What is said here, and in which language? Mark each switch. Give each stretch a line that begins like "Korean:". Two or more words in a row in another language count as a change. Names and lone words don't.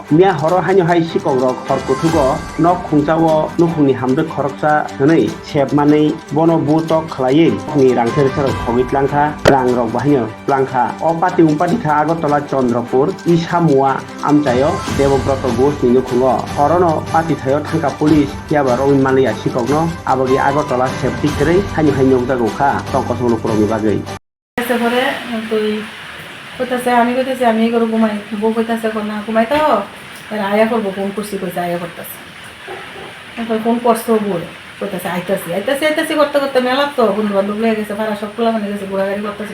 Kok Borok: Mia horo hanyo hai sikok rok Hor Kuthugo nok khungjawo nukhungni hamde khoroksa hwnei sebmanei bono butok khlaiye ni Rangchak Richak Khogwi Twlangkha rang rok bahanyo Twlangkha o pati umpati tha Agotala Chandrapur Isamua amchayo Devobroto Ghosh ni nukhungo horono pati thayo thangka police yaba Robin Malia sikokno abogi Agotala safety kri hanyo hanyo gukha tongkosolo promi bagai
Bangla: পরে তুই কইতাছে আমি কইতাছি আমি এই করব ঘুমাই বউ কইতাছে কোন না ঘুমাই তো আয়া করব ফোন করছি কইছে আয়া করতেছে এখন ফোন করছো বল কইতাছে আইতাছি আইতাছি আইতাছি করতে করতে মেলা তো বন্ধু বান্ধব লেগে গেছে ভাড়া সব খোলা মানে গেছে ঘোরাঘুরি করতেছে